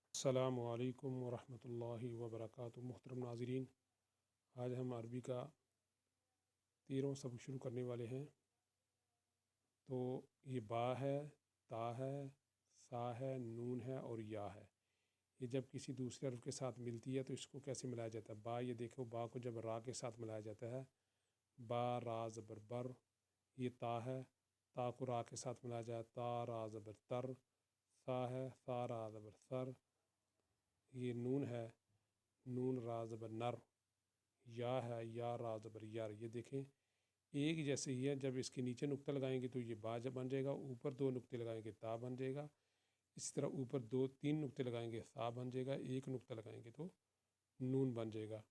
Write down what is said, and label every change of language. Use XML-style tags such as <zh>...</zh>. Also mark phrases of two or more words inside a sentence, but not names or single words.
<ar>السلام علیکم ورحمۃ اللہ وبرکاتہ۔</ar> <ur>محترم ناظرین، آج ہم عربی کا 13واں سبق شروع کرنے والے ہیں۔ تو یہ با ہے، تا ہے، سا ہے، نون ہے اور یا ہے۔ یہ جب کسی دوسرے حرف کے ساتھ ملتی ہے تو اس کو کیسے ملایا جاتا ہے؟ با، یہ دیکھو با کو جب را کے ساتھ ملایا جاتا ہے، با را زبر بر۔ یہ تا ہے، تا کو را کے ساتھ ملایا جاتا ہے، تا را زبر تر۔ سا ہے، سا را زبر سر۔ یہ نون ہے، نون را زبر نر۔ یا ہے، یا را زبر یر۔ یہ دیکھیں ایک جیسے ہی ہے، جب اس کے نیچے نقطہ لگائیں گے تو یہ با جب بن جائے گا، اوپر دو نقطے لگائیں گے تا بن جائے گا، اسی طرح اوپر تین نقطے لگائیں گے سا بن جائے گا، ایک نقطہ لگائیں گے تو نون بن جائے گا۔</ur>